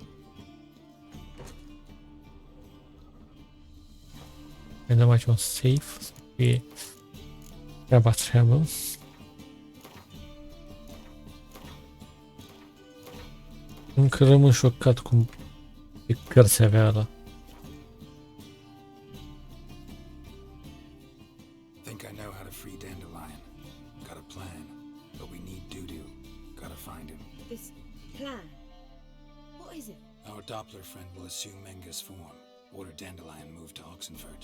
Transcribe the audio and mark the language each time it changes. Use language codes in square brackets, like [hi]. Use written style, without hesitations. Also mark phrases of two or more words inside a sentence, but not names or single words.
[ro] Mai dăm aici un safe, să fie treabă. Încă rămân șocat cum ce cărți avea ăla. [en] Think I know how to free Dandelion. Got a plan, but we need Dudu. Gotta find him. This plan? What is it? Our Doppler friend will assume Menga's form. Order Dandelion moved to Oxenfurt.